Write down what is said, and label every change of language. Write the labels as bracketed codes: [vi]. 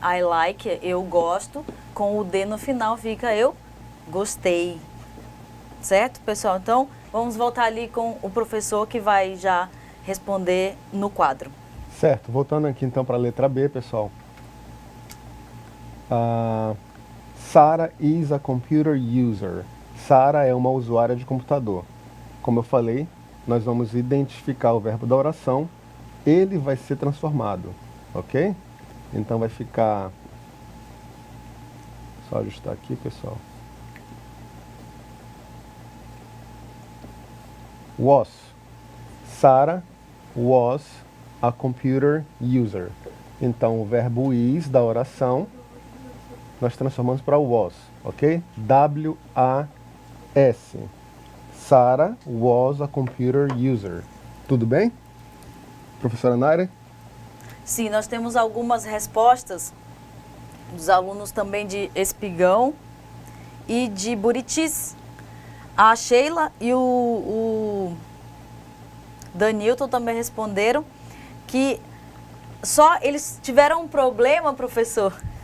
[pt] I like, eu gosto, com o D no final fica eu gostei. Certo, pessoal? Então, vamos voltar ali com o professor que vai já responder no quadro. Certo, voltando aqui então para a letra B, pessoal. [en] Sarah is a computer user. [pt] Sarah é uma usuária de computador. Como eu falei, nós vamos identificar o verbo da oração, ele vai ser transformado, ok? Então vai ficar... Só ajustar aqui, pessoal. [en] Was. Sarah was a computer user. [pt] Então o verbo is da oração nós transformamos para was, ok? W-A-S. [en] Sarah was a computer user. [pt] Tudo bem? Professora Naira? Sim, nós temos algumas respostas dos alunos também de Espigão e de Buritis. A Sheila e o Danilton também responderam que só eles tiveram um problema, professor.